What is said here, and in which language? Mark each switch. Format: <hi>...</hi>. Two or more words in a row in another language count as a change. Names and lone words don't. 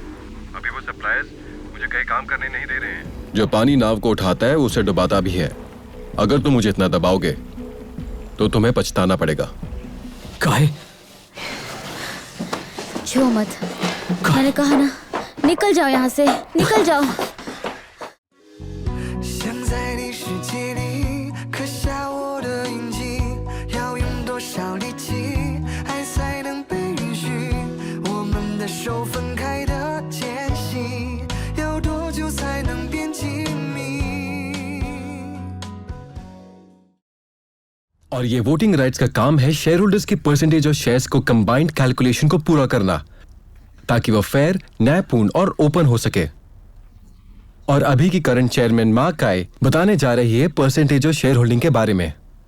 <hi>अभी वो सरप्राइज मुझे कहीं काम करने नहीं दे रहे हैं। जो पानी नाव को उठाता है उसे डुबाता भी है। अगर तुम मुझे इतना दबाओगे तो तुम्हें पछताना पड़ेगा। काय, छो मत। मैंने कहा ना, निकल जाओ यहाँ से, निकल जाओ।</hi> <zh>想在你世界里刻下我的印记，要用多少力气，爱才能被允许？我们的手分开的间隙，要多久才能变亲密？</zh> <hi>और ये</hi> <en>voting rights</en> <hi>का काम है</hi> <en>share holders</en> <hi>की परसेंटेज और शेयर्स को</hi> <en>combined calculation</en> <hi>को पूरा करना, ताकि वो फेयर, न्यायपूर्ण और ओपन हो सके। और अभी की</hi> <en>current chairman</en> <hi>मा काय बताने जा रही है परसेंटेज और</hi> <en>share holding</en> <hi>के बारे में।</hi>